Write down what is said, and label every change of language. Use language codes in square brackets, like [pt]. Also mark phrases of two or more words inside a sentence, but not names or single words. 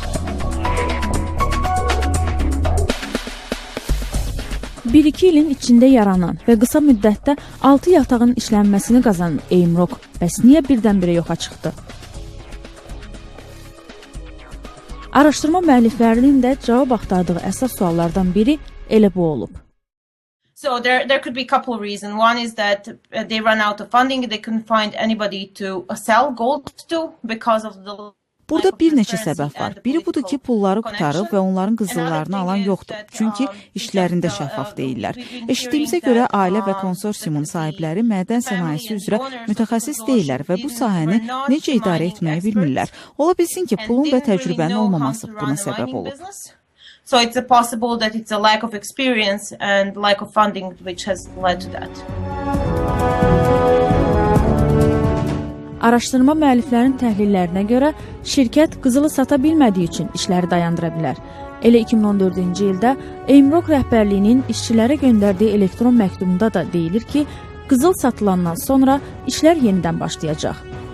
[az] Bir-iki ilin içində yaranan və qısa müddətdə 6 yatağın işlənməsini qazanan Eimrock bəs niyə birdən-birə yoxa çıxdı? Araşdırma müəlliflərinin də cavab axtardığı əsas suallardan biri elə bu olub. [en] So there could be a couple of reasons. One is that they run out of funding. They couldn't find anybody to sell gold to because of the [az] Burada bir neçə səbəb var. Biri budur ki, pulları qurtarıb və onların qızıllarını alan yoxdur. Çünki işlərində şəffaf deyirlər. Eşitdiyimizə görə ailə və konsorsiumun sahibləri mədən sənayesi üzrə mütəxəssis deyirlər və bu sahəni necə idarə etməyi bilmirlər. Ola bilsin ki, pulun və təcrübənin olmaması buna səbəb olub. [en] So it's possible that it's a lack of experience and lack of funding which has led to that. [az] Araşdırma müəlliflərinin təhlillərinə görə şirkət qızılı sata bilmədiyi üçün işləri dayandıra bilər. Elə 2014-cü ildə Eimrock rəhbərliyinin işçilərə göndərdiyi elektron məktubunda da deyilir ki, qızıl satılandan sonra işlər yenidən başlayacaq.